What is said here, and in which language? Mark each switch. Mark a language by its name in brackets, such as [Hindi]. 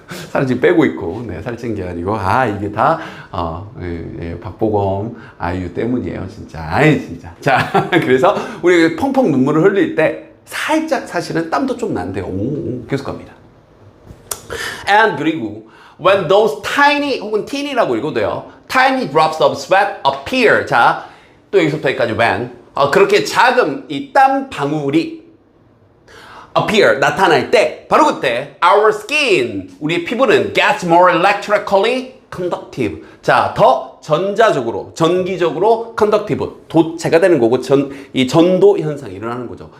[Korean] 살을 지금 빼고 있고, 네, 살찐 게 아니고, 이게 다, 박보검, 아이유 때문이에요, 진짜. 진짜. 자, 그래서 우리 펑펑 눈물을 흘릴 때 살짝 사실은 땀도 좀 난대요. 계속 갑니다. And 그리고, when those tiny, 혹은 teen이라고 읽어도 돼요. [English] tiny drops of sweat appear. [Korean] 자, 또 여기서부터 여기까지 when. 그렇게 작은 이 땀 방울이 appear, 나타날 때, 바로 그때 our skin, 우리의 피부는 [English] gets more electrically conductive. [Korean] 자, 더 전자적으로, 전기적으로 conductive, 도체가 되는 거고 이 전도 현상이 일어나는 거죠.